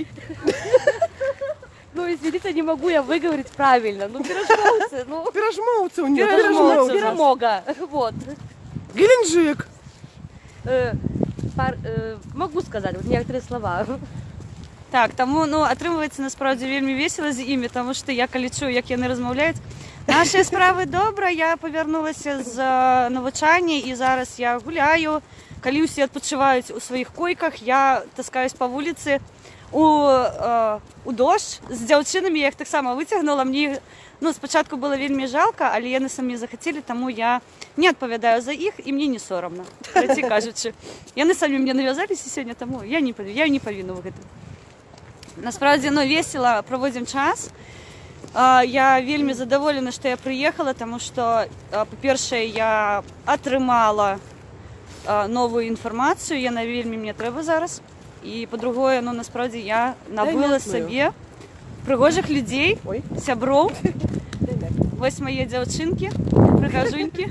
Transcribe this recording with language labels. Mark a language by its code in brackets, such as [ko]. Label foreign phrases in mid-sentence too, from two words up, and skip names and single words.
[ru] Ну, извините, не могу я выговорить правильно. Ну, пирожмовцы, ну... Пирожмовцы у нее. Пирожмовцы. Пиромога, вот. Геленджик. Могу сказать вот некоторые слова. [be] Так, тому, ну, атрымліваецца насправді вельмі весела з імі, тому што я калі чую, як яны размаўляюць. Нашыя справы добра, я павярнулася з навучання і зараз я гуляю. Калі ўсе адпачываюць у сваіх койках, я таскаюсь па вуліцы у дождж з дзяўчынамі, я іх таксама выцягнула. Мне, ну, спачатку было вельмі жалка, але яны самі захацелі, таму я не адпавядаю за іх і мне не сорамна, карацей кажучы. Яны самі мне навязаліся сёння, таму я не павінна ў гэтым. [ru] Насправді, ну, весело проводим час. [be] Я вельмі задаволена, што я прыехала, тому што, па-першае, я атрымала новую інфармацыю, яна вельмі мне трэба зараз. І, па-другое, ну, насправді, я набыла сабе прыгожых людзей, сяброў. Вось мае дзяўчынкі, прыгажунькі.